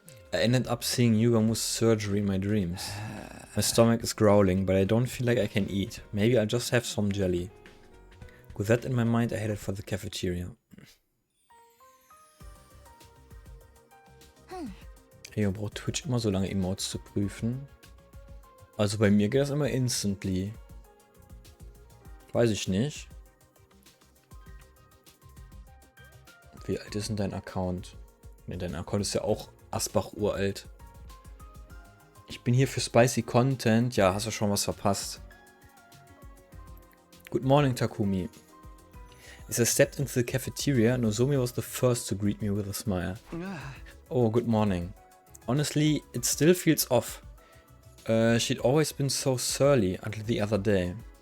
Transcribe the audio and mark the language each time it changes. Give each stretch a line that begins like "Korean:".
English: I ended up seeing Yugamu's surgery in my dreams. My stomach is growling, but I don't feel like I can eat. Maybe I'll just have some jelly. With that in my mind, I headed for the cafeteria.
German: Hey, man braucht Twitch immer so lange Emotes zu prüfen. Also bei mir geht das immer instantly. Weiß ich nicht. Wie alt ist denn dein Account? Ne, dein Account ist ja auch Asbach uralt. Ich bin hier für spicy Content. Ja, hast du schon was verpasst.
English: Good morning, Takumi. As I stepped into the cafeteria, Nozomi was the first to greet me with a smile. Oh, good morning. Honestly, it still feels off. She'd always been so surly until the other day.